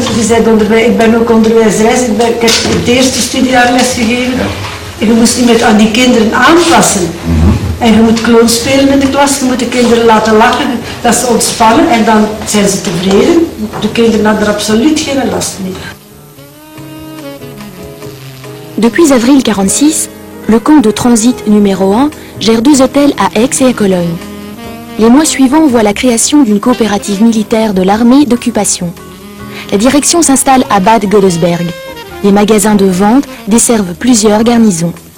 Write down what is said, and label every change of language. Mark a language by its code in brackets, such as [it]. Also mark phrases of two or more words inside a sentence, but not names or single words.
[nl] Je bent onderwijs, ik ben ook onderwijzeres, ik heb het eerste studiejaar lesgegeven. Ja. En je moest niet meer aan die kinderen aanpassen. En je moet kloon spelen in de klas, je moet de kinderen laten lachen, dat ze ontspannen en dan zijn ze tevreden. De kinderen hadden er absoluut geen last mee. [fr] Depuis avril 1946, le camp de transit numéro 1 gère 2 hôtels à Aix et à Cologne. Les mois suivants voient la création d'une coopérative militaire de l'armée d'occupation. La direction s'installe à Bad Godesberg. Les magasins de vente desservent plusieurs garnisons.